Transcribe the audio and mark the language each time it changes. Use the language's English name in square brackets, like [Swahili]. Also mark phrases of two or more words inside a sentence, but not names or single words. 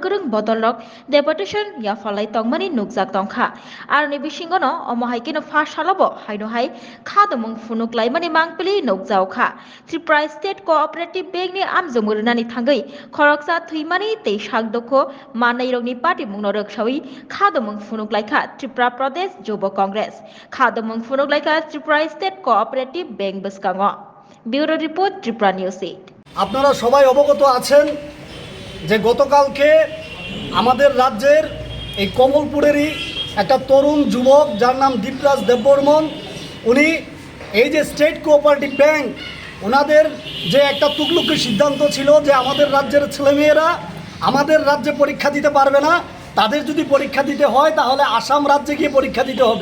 [Kok Borok] gorong botol rok deputation ya falai tongmani nukjak tongkha aroni bisingo no omohaikino phas halabo haino hai khadamung funuk laimani mangpili nukjaukha Tripura State Cooperative Bank ni amjamurna ni thangai khoroksa thuimani te sakdokho manai rokni party mungno roksawi khadamung funuk laikha Tripura Pradesh Jubo Congress khadamung funuk laikha Tripura State Cooperative Bank bskango [English] Bureau Report [Kok Borok] Tripura News 8 [Bangla] আপনারা সবাই অবগত আছেন যে গতকালকে আমাদের রাজ্যের এই কমলপুরেরই একটা তরুণ যুবক যার নাম দীপরাজ দেববর্মন উনি এই যে স্টেট কোঅপারেটিভ ব্যাংক ওনাদের যে একটা তুকলুকি সিদ্ধান্ত ছিল যে আমাদের রাজ্যের ছেলেমেয়েরা আমাদের রাজ্যে পরীক্ষা দিতে পারবে না, তাদের যদি পরীক্ষা দিতে হয় তাহলে আসাম রাজ্যে গিয়ে পরীক্ষা দিতে হবে।